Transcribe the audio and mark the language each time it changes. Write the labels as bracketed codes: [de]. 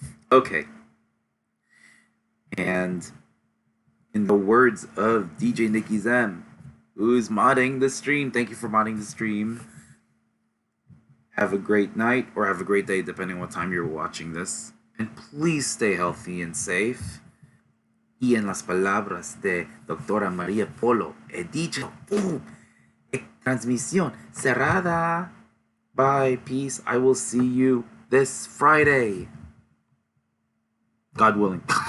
[en] Okay. And in the words of DJ Nicky Zem, who's modding the stream, thank you for modding the stream. Have a great night or have a great day, depending on what time you're watching this. And please stay healthy and safe. [es] Y en las palabras de Doctora María Polo, he dicho, transmisión cerrada. [en] Bye, peace. I will see you this Friday. God willing.